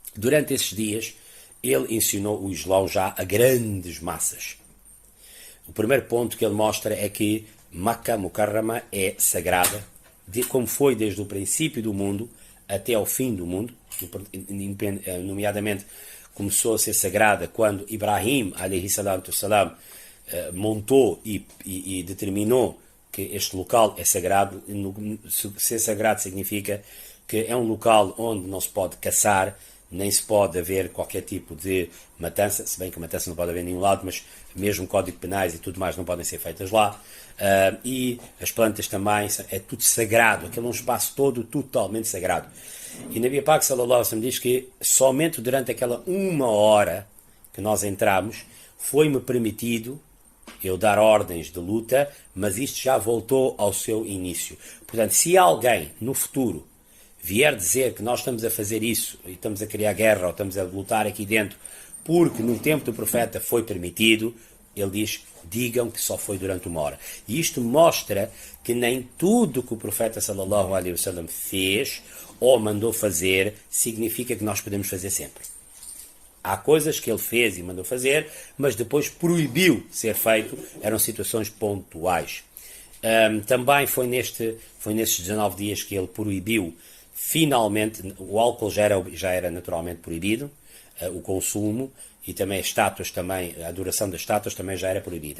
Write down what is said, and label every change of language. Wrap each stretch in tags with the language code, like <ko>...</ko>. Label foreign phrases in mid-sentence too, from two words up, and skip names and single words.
<pt>Durante esses dias, ele ensinou o Islão já a grandes massas. O primeiro ponto que ele mostra é que Makkah Mukarrama é sagrada, como foi desde o princípio do mundo até ao fim do mundo, nomeadamente começou a ser sagrada quando Ibrahim,</pt> <ar>عليه الصلاة والسلام,</ar> <pt>montou e determinou que este local é sagrado. Ser sagrado significa que é um local onde não se pode caçar, nem se pode haver qualquer tipo de matança, se bem que matança não pode haver em nenhum lado, mas mesmo código penais e tudo mais não podem ser feitas lá. E as plantas também, é tudo sagrado, aquele é um espaço todo totalmente sagrado. E</pt> <ur>نبی پاک</ur> <ar>صلى الله عليه وسلم</ar> <pt>diz que somente durante aquela 1 hora que nós entramos foi-me permitido eu dar ordens de luta, mas isto já voltou ao seu início. Portanto, se alguém no futuro vier dizer que nós estamos a fazer isso e estamos a criar guerra ou estamos a lutar aqui dentro porque no tempo do profeta foi permitido, ele diz, digam que só foi durante 1 hora. E isto mostra que nem tudo que o profeta</pt> <ar>صلى الله عليه وسلم</ar> <pt>fez ou mandou fazer significa que nós podemos fazer sempre. Há coisas que ele fez e mandou fazer, mas depois proibiu ser feito, eram situações pontuais. Também foi nestes 19 dias que ele proibiu, finalmente, o álcool já era naturalmente proibido, o consumo, e também as estátuas, a adoração das estátuas também já era proibida.</pt>